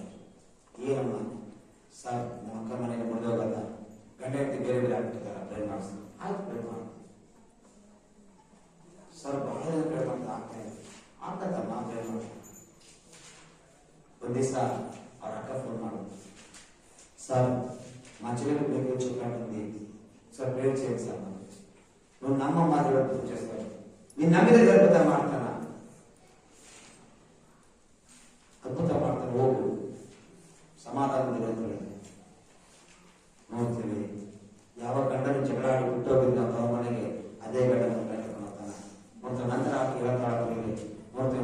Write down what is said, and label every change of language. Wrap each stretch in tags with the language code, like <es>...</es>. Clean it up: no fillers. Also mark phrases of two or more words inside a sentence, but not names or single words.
<kn>ಏನಮ್ಮ ಸರ್, ನಮ್ಮ ಅಕ್ಕ ಮನೆಗೆ ಬಂದೋಗಲ್ಲ, ಗಂಡ ಹೆಂಡತಿ ಬೇರೆ ಬೇರೆ ಆಗ್ಬಿಟ್ಟಿದ್ದಾರೆ, ಪ್ರೇರ್ ಮಾಡಿಸ್ತಾರೆ. ಆಯ್ತು, ಪ್ರೇರ್ ಮಾಡಿ ಸರ್, ಬಹಳ ಜನ ಪ್ರೇರ್ ಮಾಡ್ತಾ ಆಗ್ತದಮ್ಮ, ಪ್ರೇರ್ ಮಾಡಿ. ಒಂದ್ ದಿವಸ ಅವ್ರ ಅಕ್ಕ ಫೋನ್ ಮಾಡೋದು, ಸರ್</kn> <te>మా చెల్లెలు మీకు చెప్పినట్టుంది సార్, ప్రేర్ చేయండి సార్. నువ్వు నమ్మమ్మా, దేవుడు పూజ చేస్తాడు. నేను నమ్మిన అద్భుతం</te> <kn>ಮಾಡ್ತಾನ, ಅದ್ಭುತ ಮಾಡ್ತಾನೆ. ಹೋಗು, ಸಮಾಧಾನದಿಂದ ನೋಡ್ತೀವಿ. ಯಾವ ಗಂಡನ ಜಗಳಾಡಿ ಹುಟ್ಟೋಗಿದ್ದ ತವ ಮನೆಗೆ ಅದೇ ಗಂಡನ ಕರ್ಕೊಂಡ್ತಾನ. ನೋಡ್ತೇವೆ ನಂತರ ಕೇಳತಾಳಗಳಿಗೆ ನೋಡ್ತೇವೆ.</kn>